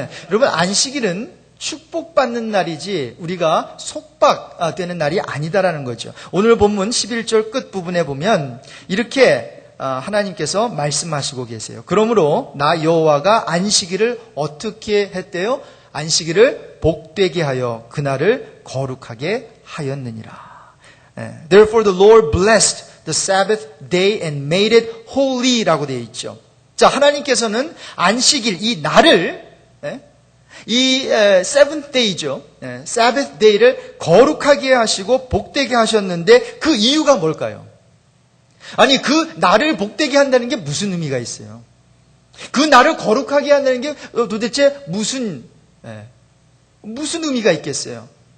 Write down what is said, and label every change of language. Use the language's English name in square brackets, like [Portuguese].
[Korean] 여러분, 안식일은 축복받는 날이지 우리가 속박되는 날이 아니다라는 거죠. 오늘 본문 11절 끝부분에 보면 이렇게 하나님께서 말씀하시고 계세요. 그러므로 나 여호와가 안식일을 어떻게 했대요? 안식일을 복되게 하여 그날을 거룩하게 하였느니라. [English] Therefore the Lord blessed the Sabbath day and made it holy [Korean] 라고 되어 있죠. 자, 하나님께서는 안식일 이 날을 이 [English] seventh day [Korean] 죠. Sabbath day를 거룩하게 하시고 복되게 하셨는데 그 이유가 뭘까요? 아니, 그 날을 복되게 한다는 게 무슨 의미가 있어요? 그 날을 거룩하게 한다는 게 도대체 무슨 의미가 있겠어요?